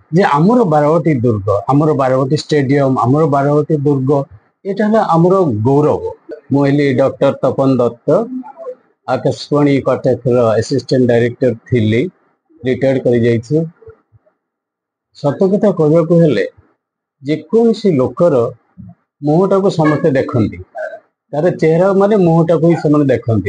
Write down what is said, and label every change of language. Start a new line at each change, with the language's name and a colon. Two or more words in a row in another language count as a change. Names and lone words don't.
Bangla: যে আমার 12টি দুর্গ, আমার 12টি স্টেডিয়াম, আমার 12টি দুর্গ, এটা হলো আমার গৌরব।
Odia: ମୁଁ ହେଲି ଡକ୍ଟର ତପନ ଦତ୍ତ, ଆକାଶବାଣୀ କଟକର
English: assistant director
Odia: ଥିଲି, ରିଟାୟାର୍ଡ କରିଯାଇଛି। ସତ କଥା କହିବାକୁ ହେଲେ ଯେକୌଣସି ଲୋକର ମୁହଁଟାକୁ ସମସ୍ତେ ଦେଖନ୍ତି, ତାର ଚେହେରା ମାନେ ମୁହଁଟାକୁ ହିଁ ସେମାନେ ଦେଖନ୍ତି।